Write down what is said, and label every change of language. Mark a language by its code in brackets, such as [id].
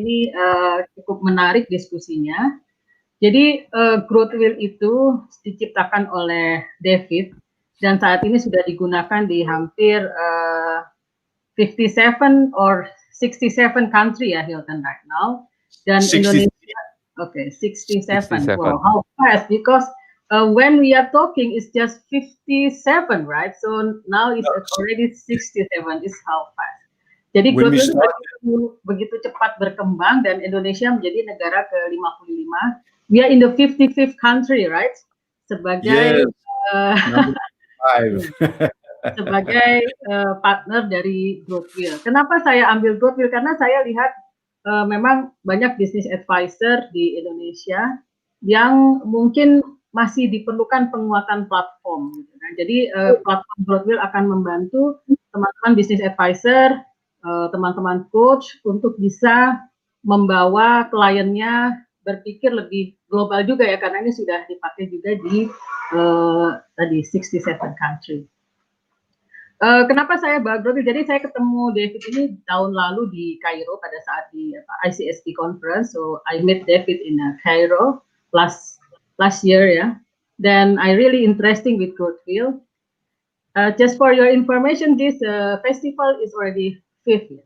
[id] Ini cukup menarik diskusinya. Jadi GrowthWheel itu diciptakan oleh David dan saat ini sudah digunakan di hampir 57 or 67 country ya, Hilton, [en] right now. [id] Dan 60. [en] Indonesia, 67. Wow, how fast? Because when we are talking, it's just 57, right? So now it's already 67. Is how fast. [id] Jadi GrowthWheel begitu cepat berkembang dan Indonesia menjadi negara ke-55. [en] We are in the 55th country, right? [id] Sebagai sebagai partner dari GrowthWheel. Kenapa saya ambil GrowthWheel? Karena saya lihat memang banyak business advisor di Indonesia yang mungkin masih diperlukan penguatan platform. Gitu kan. Jadi platform GrowthWheel akan membantu teman-teman business advisor, teman-teman coach untuk bisa membawa kliennya berpikir lebih global juga ya, karena ini sudah dipakai juga di tadi 67 country. Kenapa saya bawa GrowthWheel? Jadi saya ketemu David ini tahun lalu di Cairo pada saat di ICSP conference. [en] So I met David in Cairo last year ya. Then I really interesting with GrowthWheel. Just for your information, this festival is already 5th year.